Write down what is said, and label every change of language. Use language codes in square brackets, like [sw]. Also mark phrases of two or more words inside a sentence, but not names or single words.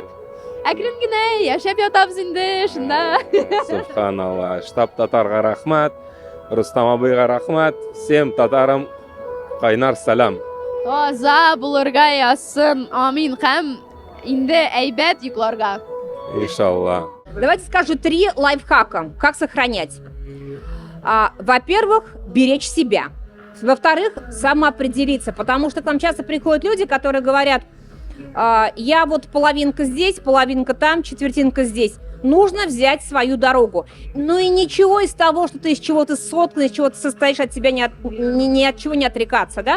[tt] Әкрен генә яшәп ятабыз инде шунда. Субханалла. Штаб татарга рахмәт, Рустам абыйга рахмәт, всем татарым кайнар салам. Таза булырга язсын, амин, һәм инде әйбәт йокларга. Иншалла. [ru] Давайте скажу 3 лайфхака, как сохранять. Во-первых, беречь себя. Во-вторых, самоопределиться, потому что к нам часто приходят люди, которые говорят, я вот половинка здесь, половинка там, четвертинка здесь. Нужно взять свою дорогу. Ну и ничего из того, что ты из чего-то соткан, из чего ты состоишь, от себя ни от чего не отрекаться, да?